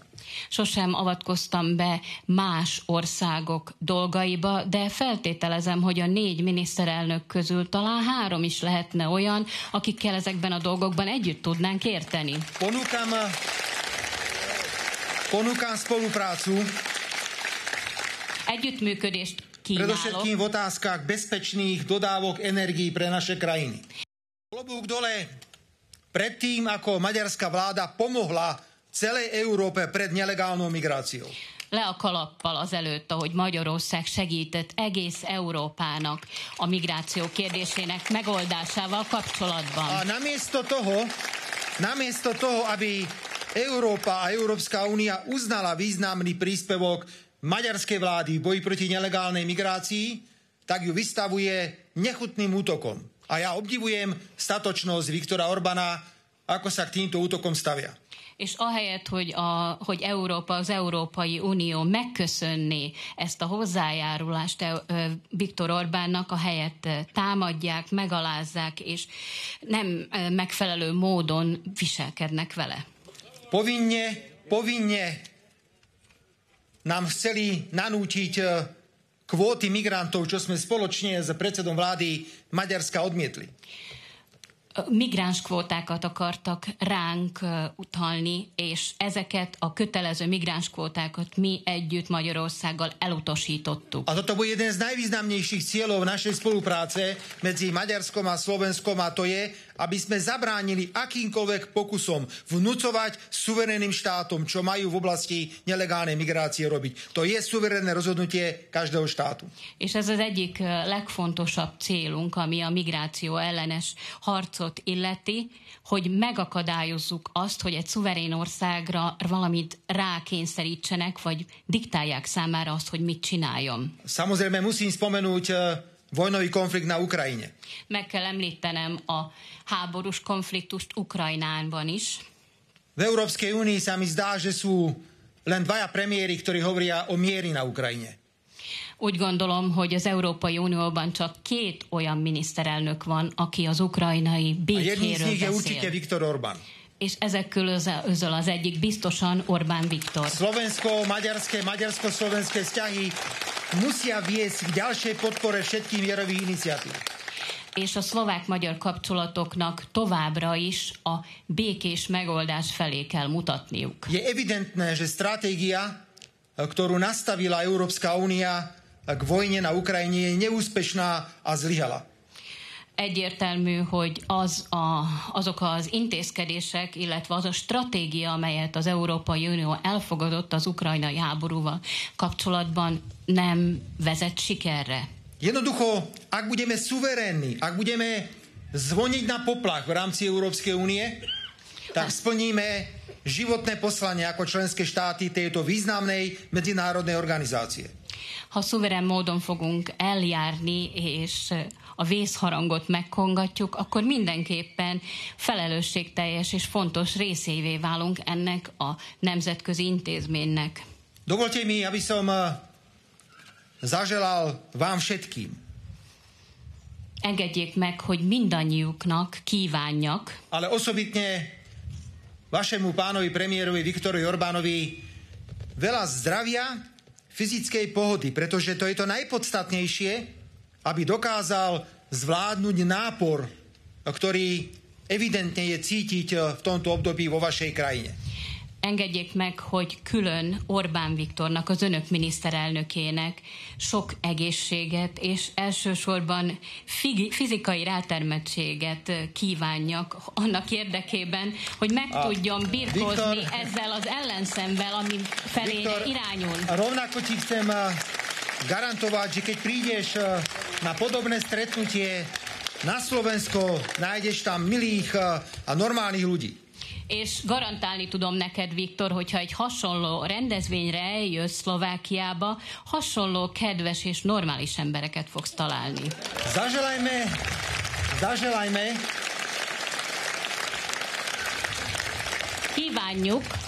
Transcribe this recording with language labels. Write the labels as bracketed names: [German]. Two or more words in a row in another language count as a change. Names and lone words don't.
[Hungarian] Sosem avatkoztam be más országok dolgaiba, de feltételezem, hogy a 4 miniszterelnök közül talán 3 is lehetne olyan, akikkel ezekben a dolgokban együtt tudnánk érteni. [Slovak] Ponúkam spoluprácu. [Hungarian] Együttműködést kínálok. [Slovak] Predovšetkým v otázkach bezpečných dodávok energií pre naše krajiny. Klobúk dole pred tým, ako maďarská vláda pomohla celej Európe pred nelegálnou migráciou. [Hungarian] Le a kalappal azelőtt, ahogy Magyarország segített egész Európának a migráció kérdésének megoldásával kapcsolatban. [Slovak] A namiesto toho, aby Európa a Európska únia uznala významný príspevok maďarskej vlády v boji proti nelegálnej migrácii, tak ju vystavuje nechutným útokom. A ja obdivujem statočnosť Viktora Orbána, ako sa k týmto útokom stavia. [Hungarian] És ahelyett, hogy Európa, az Európai Unió megköszönné ezt a hozzájárulást Viktor Orbánnak, ahelyett támadják, megalázzák, és nem megfelelő módon viselkednek vele. [Slovak] Povinne nám chceli nanútiť kvóty migrantov, čo sme spoločne s predsedom vlády Maďarska odmietli. [Hungarian] Migráns kvótákat akartak ránk utalni, és ezeket a kötelező migráns kvótákat mi együtt Magyarországgal elutasítottuk. [Slovak] A toto bude jeden z najvýznamnejších cieľov našej spolupráce medzi Maďarskom a Slovenskom, a to je, aby sme zabránili akýmkoľvek pokusom vnúcovať suverénnym štátom, čo majú v oblasti nelegálnej migrácie robiť. To je suverénne rozhodnutie každého štátu. [Hungarian] És ez az egyik legfontosabb célunk, ami a migráció ellenes harcot illeti, hogy megakadályozzuk azt, hogy egy szuverén országra valamit rákényszerítsenek, vagy diktálják számára azt, hogy mit csináljon. [Slovak] Samozrejme musím spomenúť vojnový konflikt na Ukrajine. [Hungarian] Meg kell említenem a háborús konfliktust Ukrajnában is. [Slovak] V Európskej únii sa mi zdá, že sú len 2 premiéri, ktorí hovoria o mieri na Ukrajine. [Hungarian] Úgy gondolom, hogy az Európai Unióban csak 2 olyan miniszterelnök van, aki az ukrajnai békéről beszél. [Slovak] Jedný z nich je určite Viktor Orbán. [Hungarian] és ezek közül az egyik biztosan Orbán Viktor. [Slovak] Slovensko-maďarské, maďarsko-slovenské vzťahy musia viesť k ďalšej podpore všetkých mierových iniciatív. [Hungarian] És a szlovák-magyar kapcsolatoknak továbbra is a békés megoldás felé kell mutatniuk. [Slovak] Je evidentné, že stratégia, ktorú nastavila Európska únia k vojne na Ukrajine, je neúspešná a zlyhala. [Hungarian] Egyértelmű, hogy azok az intézkedések, illetve az a stratégia, amelyet az Európai Unió elfogadott az ukrajnai háborúval kapcsolatban, nem vezet sikerre. [Slovak] Jednoducho, ak budeme suverénni, ak budeme zvoniť na poplach v rámci Európskej únie, tak splníme životné poslanie ako členské štáty tejto významnej medzinárodnej organizácie. [Hungarian] Ha szuverén módon fogunk eljárni, és a vészharangot megkongatjuk, akkor mindenképpen felelősségteljes és fontos részévé válunk ennek a nemzetközi intézménynek. [Slovak] Dovolte mi, aby som zaželal vám všetkým. [Hungarian] Engedjék meg, hogy mindannyiuknak kívánjak. [Slovak] Ale osobitne vašemu pánovi premiérovi Viktorovi Orbánovi veľa zdravia, fyzickej pohody, pretože to je to najpodstatnejšie, aby dokázal zvládnuť nápor, ktorý evidentne je cítiť v tomto období vo vašej krajine. [Hungarian] Engedjék meg, hogy külön Orbán Viktornak, az önök miniszterelnökének sok egészséget és elsősorban fizikai rátermettséget kívánjak annak érdekében, hogy meg tudjon birkózni ezzel az ellenszemvel, ami felé irányul. [Slovak] Rovnako ti chcem garantovať, že keď prídeš na podobné stretnutie na Slovensko, nájdeš tam milých a normálnych ľudí. [Hungarian] És garantálni tudom neked, Viktor, hogyha egy hasonló rendezvényre eljössz Szlovákiába, hasonló kedves és normális embereket fogsz találni. [Slovak] Zaželajme. [Hungarian] Kívánjuk